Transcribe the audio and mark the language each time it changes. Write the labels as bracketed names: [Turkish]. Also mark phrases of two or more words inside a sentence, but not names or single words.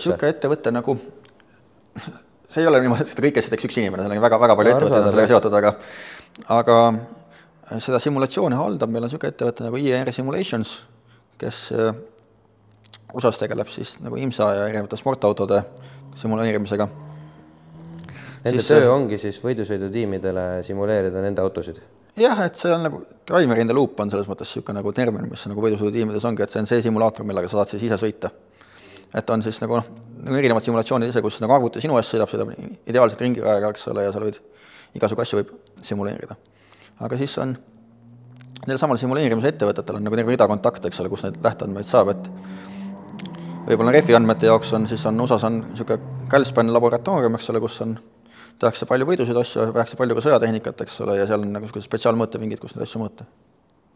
[Estonian] Seda teeb ettevõte nagu, see ei ole niimoodi, et kõike see teeks üks inimene, see on väga palju ettevõtteid sellega seotud, aga seda simulatsiooni haldab, meil on selline ettevõte nagu IR Simulations, kes osas tegeleb siis nagu IMSA ja erinevate sportautode simuleerimisega. Nende töö ongi siis võidusõidutiimidele simuleerida nende autosid? Jah, et see on nagu [English] driver in the loop [Estonian] on selles mõttes selline nagu termin, mis nagu võidusõidutiimides ongi, et see on see simulaator, millega sa saad siis ise sõita. Et on siis nagu erinevad simulatsioonid ise, kus nagu arvuti sinu eest sõidab ideaalselt ringiraega, eks ole, ja seal võid igasugu asju võib simuleerida. Aga siis on neil samal simuleerimise ettevõtetel on nagu terve rida kontakte, eks ole, kus neid lähteandmeid saab, et võib-olla refi andmete jaoks on, siis on USAs on selline Calspan laboratoorium, eks ole, kus on, tehakse palju võidusid asju, tehakse palju ka sõjatehnikat, eks ole, ja seal on nagu spetsiaalmõõtevingid, kus neid asju mõõta.